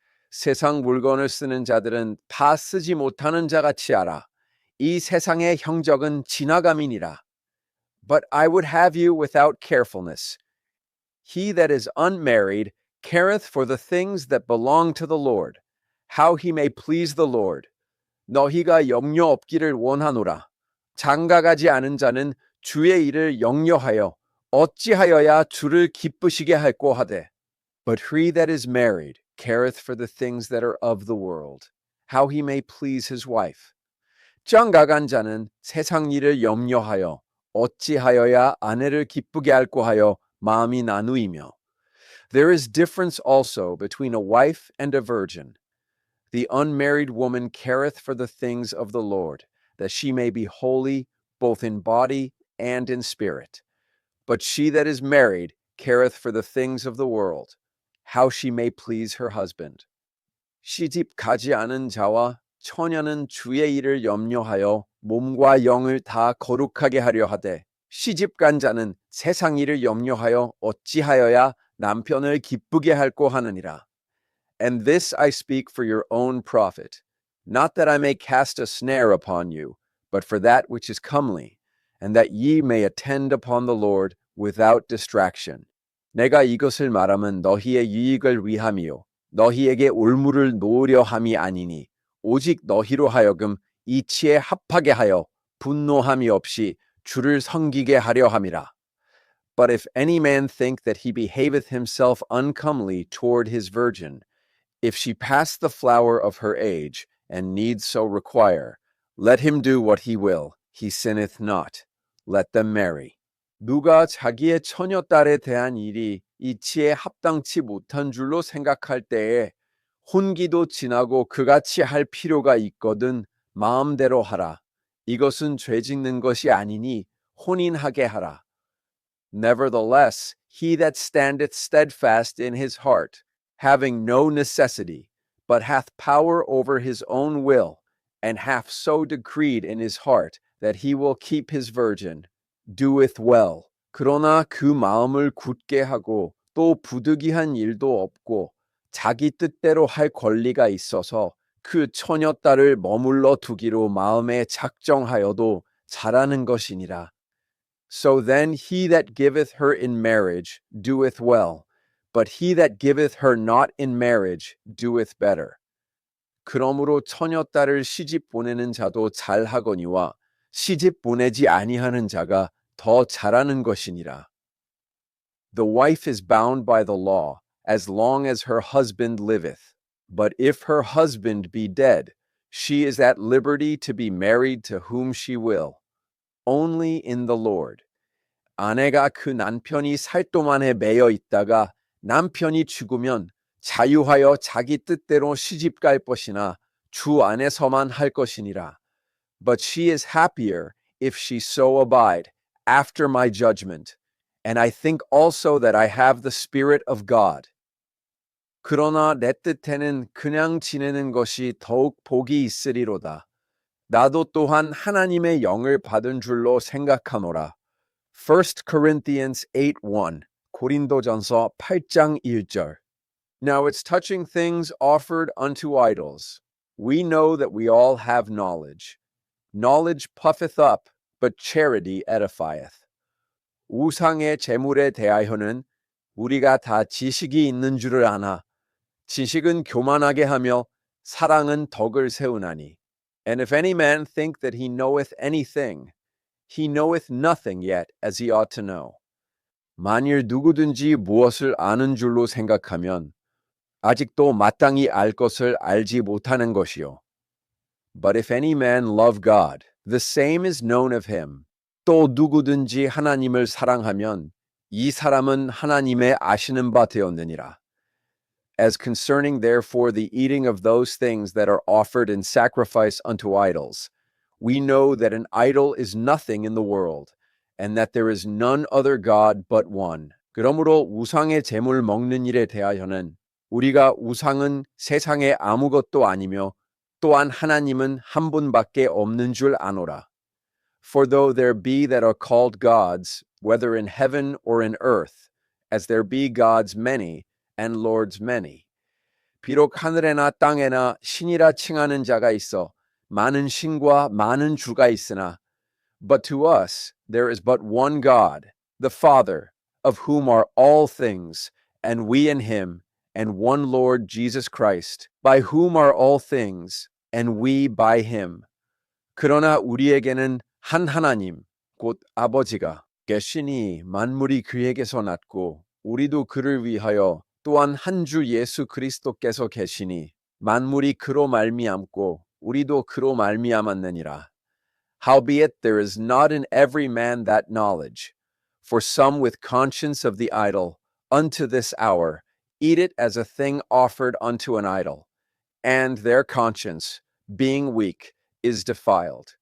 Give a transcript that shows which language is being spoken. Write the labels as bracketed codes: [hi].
[ko] 세상 물건을 쓰는 자들은 다 쓰지 못하는 자 같이 하라. 이 세상의 형적은 지나감이니라. [en] But I would have you without carefulness. He that is unmarried careth for the things that belong to the Lord, how he may please the Lord. [ko] 너희가 염려 없기를 원하노라. 장가가지 않은 자는 주의 일을 염려하여 어찌하여야 주를 기쁘시게 할꼬 하되. [en] But he that is married careth for the things that are of the world, how he may please his wife. [ko] 장가간 자는 세상 일을 염려하여 어찌하여야 아내를 기쁘게 할꼬 하여 마음이 나누이며. [en] There is difference also between a wife and a virgin. The unmarried woman careth for the things of the Lord, that she may be holy both in body and in spirit. But she that is married careth for the things of the world, how she may please her husband. [ko] 시집 가지 않은 자와 처녀는 주의 일을 염려하여 몸과 영을 다 거룩하게 하려 하되, 시집 간 자는 세상 일을 염려하여 어찌하여야 남편을 기쁘게 할꼬 하느니라. [en] And this I speak for your own profit, not that I may cast a snare upon you, but for that which is comely, and that ye may attend upon the Lord without distraction. [ko] 내가 이것을 말하면 너희의 유익을 위함이요 너희에게 올무를 놓으려 함이 아니니 오직 너희로 하여금 이치에 합하게 하여 분노함이 없이 주를 섬기게 하려 함이라. [en] But if any man think that he behaveth himself uncomely toward his virgin, if she pass the flower of her age, and needs so require, let him do what he will, he sinneth not. Let them marry. [ko] 누가 자기의 처녀딸에 대한 일이 이치에 합당치 못한 줄로 생각할 때에 혼기도 지나고 그같이 할 필요가 있거든 마음대로 하라. 이것은 죄 짓는 것이 아니니 혼인하게 하라. [en] Nevertheless, he that standeth steadfast in his heart, having no necessity, but hath power over his own will, and hath so decreed in his heart that he will keep his virgin, doeth well. [ko] 그러나 그 마음을 굳게 하고 또 부득이한 일도 없고 자기 뜻대로 할 권리가 있어서 그 처녀딸을 머물러 두기로 마음에 작정하여도 잘하는 것이니라. [en] So then he that giveth her in marriage doeth well, but he that giveth her not in marriage doeth better. [ko] 그러므로 처녀딸을 시집 보내는 자도 잘하거니와 시집 보내지 아니하는 자가 더 잘하는 것이니라. [en] The wife is bound by the law as long as her husband liveth, but if her husband be dead, she is at liberty to be married to whom she will, only in the Lord. [ko] 아내가 그 남편이 살 동안에 매여 있다가 남편이 죽으면 자유하여 자기 뜻대로 시집 갈 것이나 주 안에서만 할 것이니라. [en] But she is happier if she so abide after my judgment, and I think also that I have the Spirit of God. [ko] 그러나 내 뜻에는 그냥 지내는 것이 더욱 복이 있으리로다. 나도 또한 하나님의 영을 받은 줄로 생각하노라. [en] 1 Corinthians 8:1, [ko] 고린도전서 8장 1절. [en] Now it's touching things offered unto idols. We know that we all have knowledge. Knowledge puffeth up, but charity edifieth. [ko] 우상의 제물에 대하여는 우리가 다 지식이 있는 줄을 아나. 지식은 교만하게 하며 사랑은 덕을 세우나니. [en] And if any man think that he knoweth anything, he knoweth nothing yet as he ought to know. [ko] 만일 누구든지 무엇을 아는 줄로 생각하면 아직도 마땅히 알 것을 알지 못하는 것이요. [en] But if any man love God, the same is known of him. [ko] 또 누구든지 하나님을 사랑하면 이 사람은 하나님의 아시는 바 되었느니라. [en] As concerning therefore the eating of those things that are offered in sacrifice unto idols, we know that an idol is nothing in the world, and that there is none other God but one. [ko] 그러므로 우상의 제물 먹는 일에 대하여는 우리가 우상은 세상에 아무것도 아니며 또한 하나님은 한 분밖에 없는 줄 아노라. [en] For though there be that are called gods, whether in heaven or in earth, as there be gods many, and lords many. [ko] 비록 하늘에나 땅에나 신이라 칭하는 자가 있어 많은 신과 많은 주가 있으나, [en] but to us there is but one God, the Father, of whom are all things, and we in him, and one Lord Jesus Christ, by whom are all things, and we by him. [ko] 그러나 우리에게는 한 하나님, 곧 아버지가 계시니 만물이 그에게서 났고 우리도 그를 위하여 또한 한 주 예수 그리스도께서 계시니 만물이 그로 말미암고 우리도 그로 말미암았느니라. [en] Howbeit there is not in every man that knowledge, for some with conscience of the idol, unto this hour, eat it as a thing offered unto an idol, and their conscience, being weak, is defiled.